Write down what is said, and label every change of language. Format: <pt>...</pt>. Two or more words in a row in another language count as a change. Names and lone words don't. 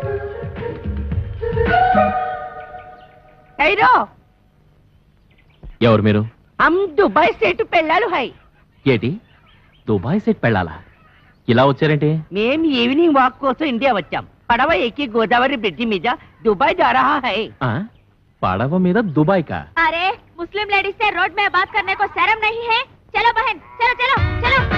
<te>ఎవరు మీరు? దుబాయ్ సెట్ పెళ్ళాలు హై. ఏటి దుబాయ్ సెట్ పెళ్ళాలా? ఇలా వచ్చారేంటి? మేం</te> <en>evening walk</en> <te>కోసం ఇండియా వచ్చాం. పడవ ఎక్కి గోదావరి బ్రిడ్జి మీద దుబాయ్</te> <hi>जा रहा है.</hi> <te>పడవ మీద దుబాయ్ కా?</te> <hi>अरे मुस्लिम लेडीज से रोड में बात करने को शर्म नहीं है? चलो बहन चलो चलो चलो.</hi>